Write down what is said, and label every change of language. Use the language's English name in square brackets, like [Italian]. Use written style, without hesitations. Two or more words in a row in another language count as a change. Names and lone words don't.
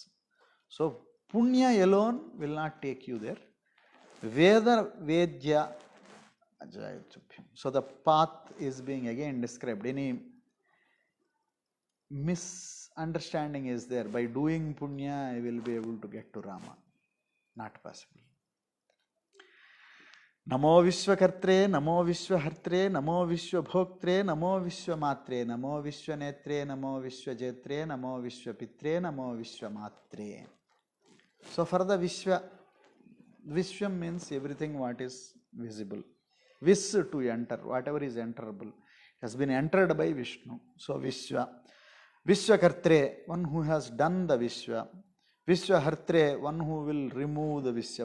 [English] So Punya alone will not take you there. [Sanskrit] Veda Vedya Ajaya Tubhyam. [English] So the path is being again described. Any misunderstanding is there. By doing Punya, I will be able to get to Rama. Not possible. [Sanskrit] Namo Vishwakartre, Namo Vishwahartre, Namo Vishwabhoktre, Namo Vishwamatre, Namo Vishwanetre, Namo Vishwajetre, Namo Vishwapitre, Namo Vishwamatre. [English] So for the Vishwam means everything what is visible. Vis to enter, whatever is enterable, has been entered by Vishnu. So Vishwa. Vishwakartre, one who has done the Vishwa. Vishwahartre, one who will remove the Vishwa.